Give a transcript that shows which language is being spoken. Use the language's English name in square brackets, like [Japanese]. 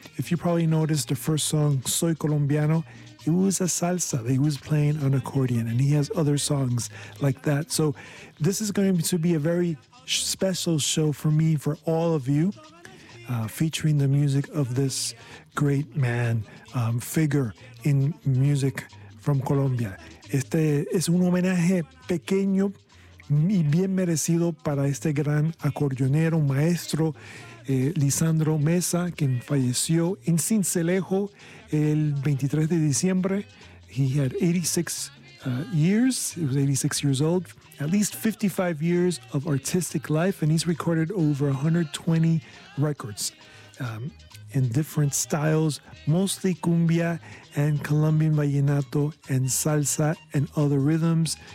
[English] If you probably noticed the first song, Soy Colombiano, it was a salsa that he was playing on accordion, and he has other songs like that. So this is going to be a very special show for me, for all of you, featuring the music of this great man, figure in music from Colombia. [Spanish] Este es un homenaje pequeño y bien merecido para este gran acordeonero, maestro, Lisandro Mesa, quien falleció en Sincelejo el 23 de diciembre. [English] He had 86 years. He was 86 years old. At least 55 years of artistic life, and he's recorded over 120 records in different styles, mostly cumbia and Colombian vallenato and salsa and other rhythms.